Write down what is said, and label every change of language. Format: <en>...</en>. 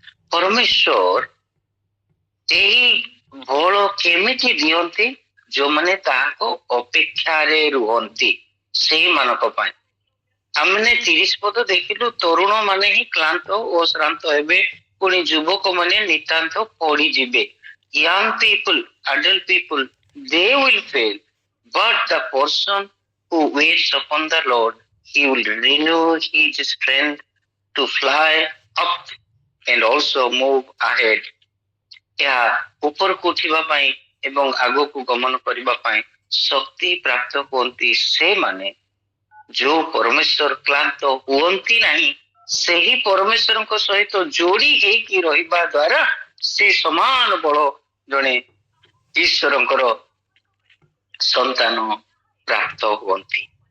<or>ପରମେଶ୍ୱର ଏହି ବଳ କେମିତି ଦିଅନ୍ତି? ଯୋଉମାନେ ତାହାକୁ ଅପେକ୍ଷାରେ ରୁହନ୍ତି ସେଇମାନଙ୍କ ପାଇଁ। ଆମେ 30 ପଦ ଦେଖିଲୁ, ତରୁଣ ମାନେ ହିଁ କ୍ଳାନ୍ତ ଓ ଶ୍ରାନ୍ତ ହେବେ, ପୁଣି ଯୁବକ ମାନେ ନିତାନ୍ତ ପଡିଯିବେ।</or> <en>Young people, adult people, they will fail, but the person who waits upon the Lord, he will renew his strength to fly up and also move ahead.</en> <or>ଏହା ଉପରକୁ ଉଠିବା ପାଇଁ ଏବଂ ଆଗକୁ ଗମନ କରିବା ପାଇଁ ଶକ୍ତି ପ୍ରାପ୍ତ ହୁଅନ୍ତି ସେମାନେ ଯୋଉ ପରମେଶ୍ୱର କ୍ଳାନ୍ତ ହୁଅନ୍ତି ନାହିଁ, ସେହି ପରମେଶ୍ୱରଙ୍କ ସହିତ ଯୋଡି ହେଇକି ରହିବା ଦ୍ୱାରା ସେ ସମାନ ବଳ ଜଣେ ଈଶ୍ୱରଙ୍କର ସନ୍ତାନ ପ୍ରାପ୍ତ ହୁଅନ୍ତି।</or>